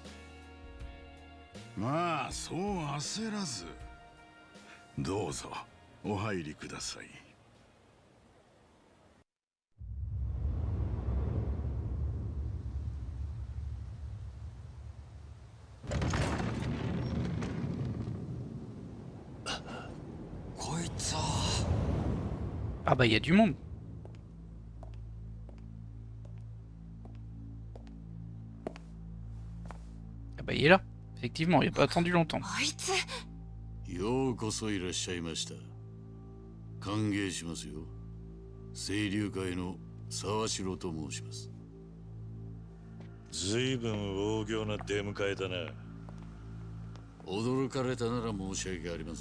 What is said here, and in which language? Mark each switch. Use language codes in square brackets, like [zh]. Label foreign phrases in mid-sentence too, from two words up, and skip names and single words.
[ja] まあそう焦らずどうぞお入りください。こいつは。 [fr] Ah bah il y a du monde. Ah bah il est là. Effectivement, il n'a pas attendu longtemps. [ja] あいつ。ようこそいらっしゃいました。歓迎しますよ。清流会の沢城と申します。ずいぶん大行な出迎えだな。驚かれたなら申し訳ありません。